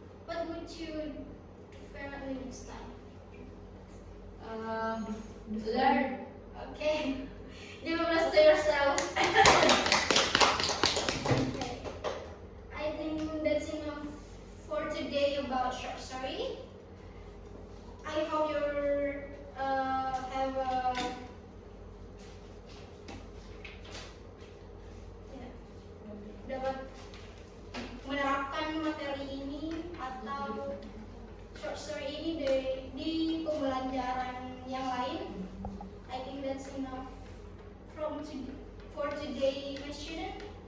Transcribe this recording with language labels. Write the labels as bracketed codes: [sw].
[en] What would you prefer next time? Learn. Okay. Give a bless to yourself. Okay. I think that's enough for today about short story. I hope you have [id] ya, dapat menerapkan materi ini atau short story ini di pembelajaran yang lain. [en] I think that's enough for today, my student.